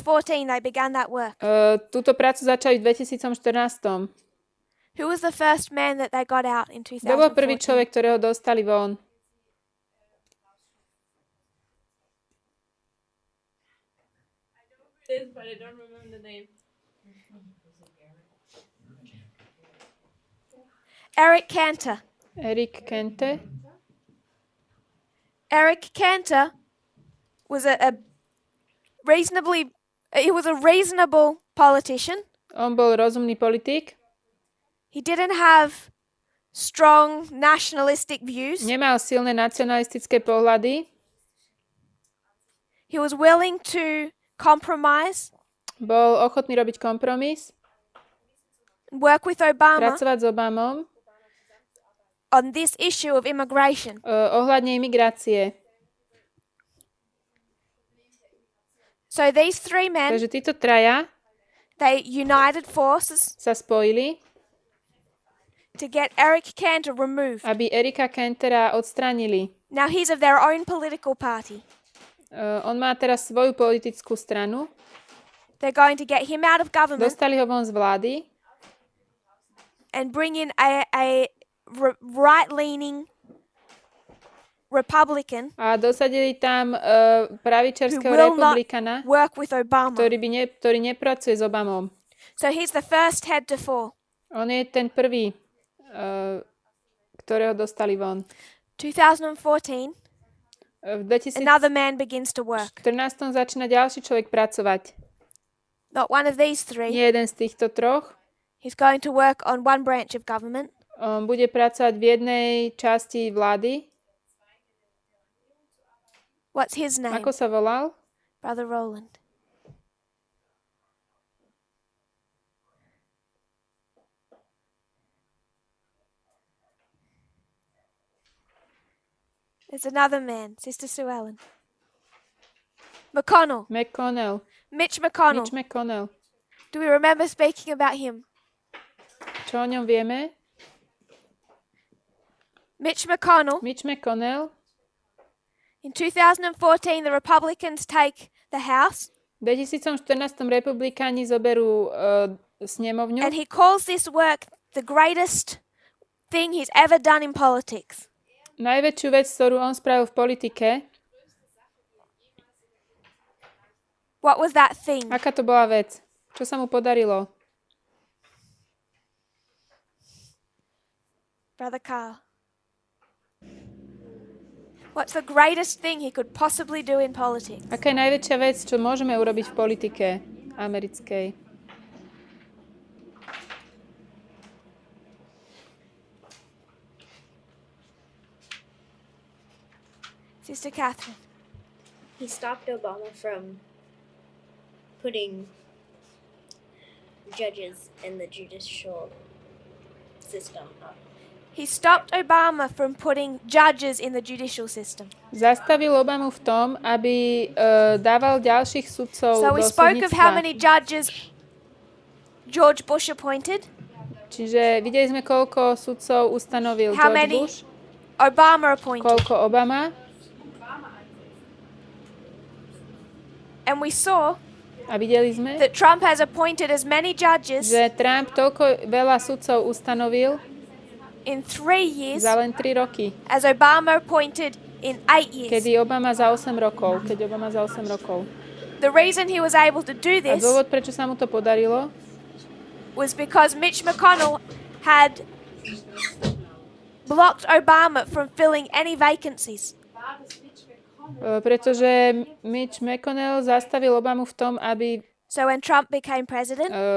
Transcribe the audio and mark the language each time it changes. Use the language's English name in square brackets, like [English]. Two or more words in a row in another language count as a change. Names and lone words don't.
[English] They began that work. [Slovak] Túto prácu začali v 2014. [English] Who was the first man that they got out in [Slovak] Kto bol prvý [English] 2014? [Slovak] človek, ktorého dostali von? [English] But I don't remember the name. Eric Cantor. Eric Kente. Eric Cantor was a reasonable politician. [Slovak] On bol rozumný politik. [English] He didn't have strong nationalistic views. [Slovak] Nemal silné nacionalistické pohľady. [English] He was willing to compromise, [Slovak] Bol ochotný robiť kompromis. [English] work with Obama [Slovak] Pracovať s Obamom [English] on this issue of immigration. [Slovak] ohľadne imigrácie. [English] So these 3 men, [Slovak] Takže títo traja [English] they united forces [Slovak] sa spojili, [English] to get Eric Cantor removed. [Slovak] aby Erika Kentera odstránili. [English] Now he's of their own political party. [Slovak] On má teraz svoju politickú stranu. [English] They're going to get him out of government [Slovak] Dostali ho von z vlády [English] and bring in a right-leaning Republican [Slovak] a dosadili tam [English] who [Slovak] pravičerského [English] will not [Slovak] republikana, [English] work with Obama. [Slovak] ktorý nepracuje s Obamom. [English] So he's the first head to fall. [Slovak] On je ten prvý, ktorého dostali von. [English] 2014, [Slovak] V [English] another man begins to work. [Slovak] 2014 začína ďalší človek pracovať. [English] Not one of these three. [Slovak] Nie jeden z týchto troch. [English] He's going to work on one branch of government. [Slovak] On bude pracovať v jednej časti vlády. [English] What's his name? [Slovak] Ako sa volal? [English] Brother Roland. There's another man, Sister Sue Ellen. McConnell. Mitch McConnell. Mitch McConnell. Do we remember speaking about him? [Slovak] Čo o ňom vieme? [English] Mitch McConnell. In 2014, the Republicans take the House. [Slovak] V 2014 republikáni zoberú snemovňu. [English] And he calls this work the greatest thing he's ever done in politics. [Slovak] Najväčšiu vec, ktorú on spravil v politike. [English] What was that thing? [Slovak] Aká to bola vec? Čo sa mu podarilo? [English] Brother Carl. What's the greatest thing he could possibly do in politics? [Slovak] Aká je najväčšia vec, čo môžeme urobiť v politike americkej? [English] Sister Catherine. He stopped Obama from putting judges in the judicial system. He stopped Obama from putting judges in the judicial system. [Slovak] Zastavil Obamu v tom, aby dával ďalších sudcov [English] So [Slovak] do [English] we spoke of how [Slovak] súdnictva. [English] many judges George Bush appointed, [Slovak] Čiže videli sme, koľko sudcov ustanovil [English] how [Slovak] George [English] many [Slovak] Bush, [English] Obama appointed. [Slovak] koľko Obama. [English] And we saw [Slovak] A videli sme, [English] that Trump has appointed as many judges [Slovak] že Trump toľko veľa sudcov ustanovil [English] in 3 years [Slovak] za len 3 roky, [English] as Obama appointed in 8 years. [Slovak] keď Obama za 8 rokov. [English] The reason he was able to do [Slovak] A [English] this [Slovak] dôvod, prečo sa mu to podarilo, [English] was because Mitch McConnell had blocked Obama from filling any vacancies. [Slovak] pretože Mitch McConnell zastavil Obamu v tom, aby [English] So when Trump became president,